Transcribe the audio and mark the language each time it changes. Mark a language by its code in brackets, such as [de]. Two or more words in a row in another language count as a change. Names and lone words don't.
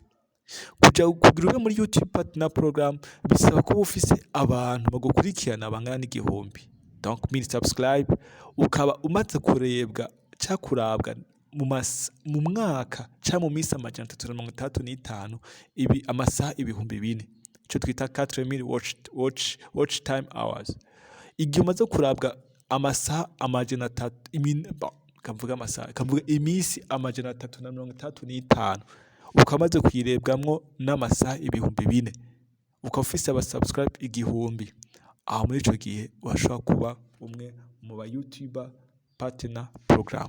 [rn] Kugira ube muri YouTube Partner Program bisaba kuba ufise abantu bagukurikirana bangana n'igihumbi. Donc 1000 subscribe ukaba umaze kurebwa kurabwa mu mwaka canke mu misi 365 ibi amasaha 4000 ico twita 4000 [en] watch time hours. [rn] Igihe umaze kurabwa amasaha 300 kavuga imisi 365 ukamaze kuyirebwamwo n'amasaha 4000 ukaba ufise aba subscribe 1000 aho muri ico gihe washobora kuba umwe mu ba YouTuber Partner Program.